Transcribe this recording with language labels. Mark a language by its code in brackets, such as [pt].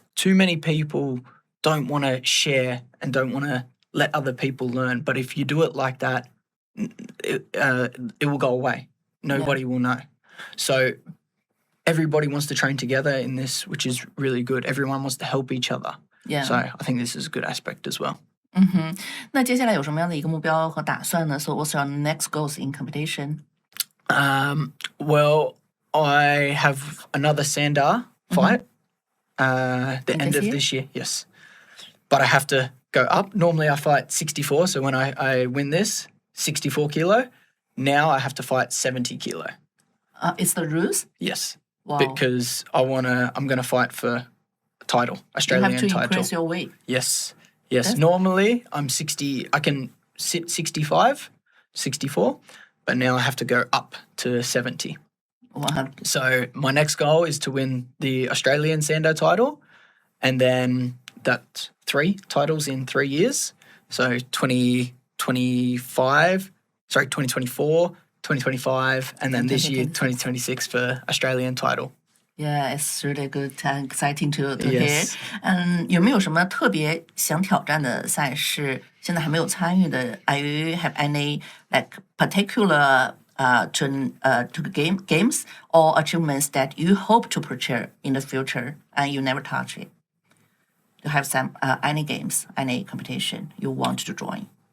[en] Too many people don't want to share and don't want to let other people learn. But if you do it like that, it will go away. Nobody will know. So everybody wants to train together in this, which is really good. Everyone wants to help each other. Yeah. So I think this is a good aspect as well. [zh] 那接下来有什么样的一个目标和打算呢？ [en] So what's your next goals in competition? Well, I have another Sanda fight the end of this year. Yes. But I have to go up. Normally I fight 64, so when I win this, 64 kilo. Now I have to fight 70 kilo. It's the rules? Yes. Wow. Because I'm gonna fight for a title, Australian You have to title. increase your weight. Yes. Normally I'm 60. I can sit 65, 64, but now I have to go up to 70. Wow. So my next goal is to win the Australian Sanda title, and then that's 3 titles in 3 years. So 2024, 2025, and then this year 2026 for Australian title. Yeah, it's really good and exciting to Yes. hear. [zh] 有没有什么特别想挑战的赛事？现在还没有参与的？ [en] Are you have any like particular games or achievements that you hope to purchase in the future and you never touch it? You have some any games, any competition you want to join?